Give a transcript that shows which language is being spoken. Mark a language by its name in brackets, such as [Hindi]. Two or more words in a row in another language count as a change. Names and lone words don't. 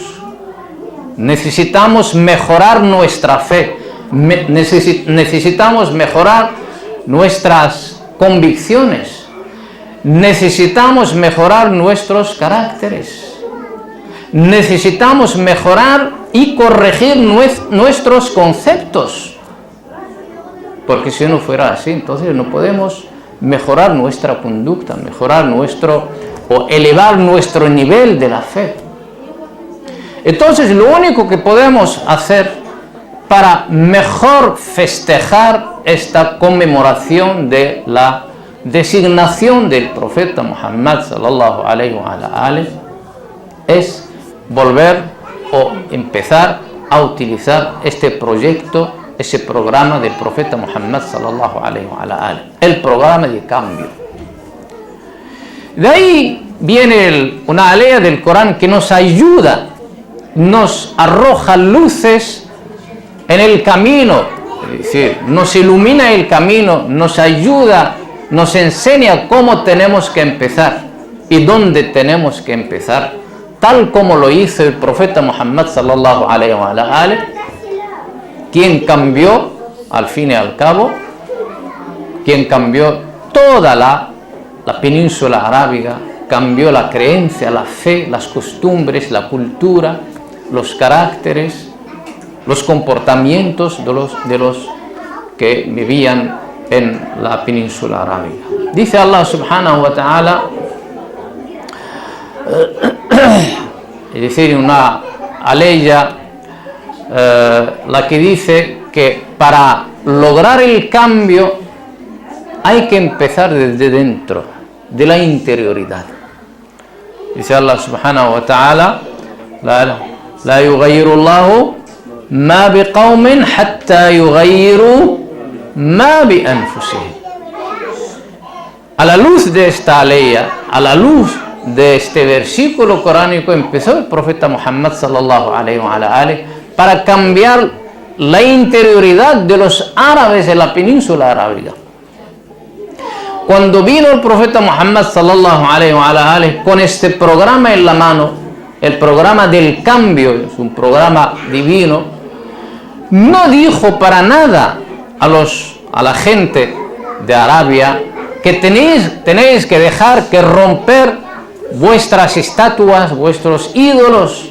[Spanish] Necesitamos mejorar nuestra fe, necesitamos mejorar nuestras convicciones, necesitamos mejorar nuestros caracteres, necesitamos mejorar y corregir nuestros conceptos, porque si no fuera así, entonces no podemos mejorar nuestra conducta, mejorar o elevar nuestro nivel de la fe. Entonces lo único que podemos hacer para mejor festejar esta conmemoración de la designación del profeta Muhammad [Arabic] صلى الله عليه وآله [Spanish] es volver o empezar a utilizar este proyecto, ese programa del profeta Muhammad [Arabic] صلى الله عليه وآله, [Spanish] el programa de cambio. De ahí viene una alea del Corán que nos ayuda, nos arroja luces en el camino, es decir, nos ilumina el camino, nos ayuda, nos enseña cómo tenemos que empezar y dónde tenemos que empezar, tal como lo hizo el profeta Muhammad [Arabic] صلى الله عليه وآله, [Spanish] quien cambió, al fin y al cabo, quien cambió toda la península arábiga, cambió la creencia, la fe, las costumbres, la cultura, los caracteres, los comportamientos de los que vivían en la península arábiga. Dice [Arabic] الله سبحانه وتعالى, [Spanish] es decir, una aleya, la que dice que para lograr el cambio hay que empezar desde dentro, de la interioridad. Dice [Arabic] الله سبحانه وتعالى لا يغير الله ما بقوم حتى يغيروا ما بأنفسهم. [Spanish] A la luz de esta aleya, a la luz de este versículo coránico, empezó el profeta Muhammad [Arabic] صلى الله عليه وآله [Spanish] para cambiar la interioridad de los árabes de la península arábiga. Cuando vino el profeta Muhammad [Arabic] صلى الله عليه وآله [Spanish] con este programa en la mano, el programa del cambio, es un programa divino, no dijo para nada a la gente de Arabia que tenéis que dejar que romper vuestras estatuas, vuestros ídolos.